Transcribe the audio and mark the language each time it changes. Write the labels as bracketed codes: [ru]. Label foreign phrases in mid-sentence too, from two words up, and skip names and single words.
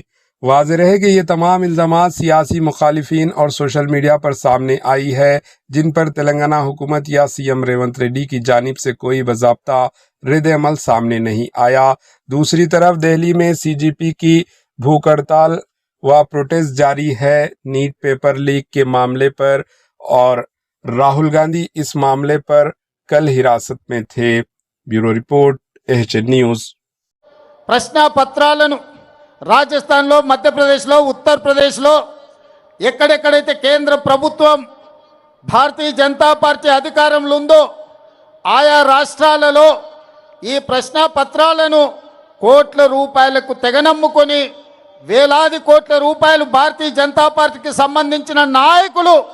[ur] واضح رہے کہ یہ تمام الزامات سیاسی مخالفین اور [en] social media [ur] پر سامنے آئی ہے، جن پر تلنگانہ حکومت یا سی ایم ریونت ریڈی کی جانب سے کوئی باضابطہ رد عمل سامنے نہیں آیا۔ دوسری طرف دہلی میں سی جی پی کی بھوک ہڑتال و پروٹیسٹ جاری ہے نیٹ [en] paper leak [ur] کے معاملے پر، اور راہل گاندھی اس معاملے پر کل حراست میں تھے۔ [en] Bureau Report AHN News. [te] ప్రశ్న పత్రాలను రాజస్థాన్లో, మధ్యప్రదేశ్లో, ఉత్తరప్రదేశ్లో ఎక్కడెక్కడైతే కేంద్ర ప్రభుత్వం భారతీయ జనతా పార్టీ అధికారంలో ఉందో ఆయా రాష్ట్రాలలో ఈ ప్రశ్న పత్రాలను కోట్ల రూపాయలకు తెగనమ్ముకొని వేలాది కోట్ల రూపాయలు భారతీయ జనతా పార్టీకి సంబంధించిన నాయకులు